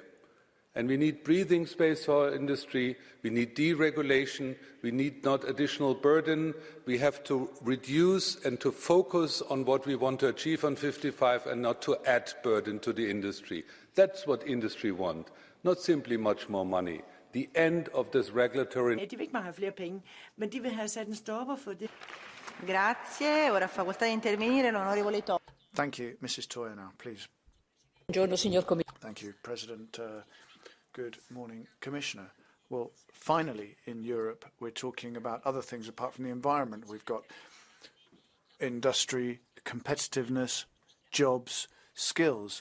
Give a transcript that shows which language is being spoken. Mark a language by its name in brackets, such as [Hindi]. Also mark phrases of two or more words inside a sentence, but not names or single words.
[English] And we need breathing space for our industry, we need deregulation, we need not additional burden, we have to reduce and to focus on what we want to achieve on 55 and not to add burden to the industry. That's what industry wants, not simply much more money. The end of this regulatory... [Danish] De vil ikke bare have flere penge, men de vil have sat en stopper for det. [Italian] Grazie. Ora facoltà di intervenire l'onorevole Toia. [English] Thank you. Mrs. Toia now, please. Thank you, President. Good morning, Commissioner. Well, finally, in Europe, we're talking about other things apart from the environment. We've got industry, competitiveness, jobs, skills.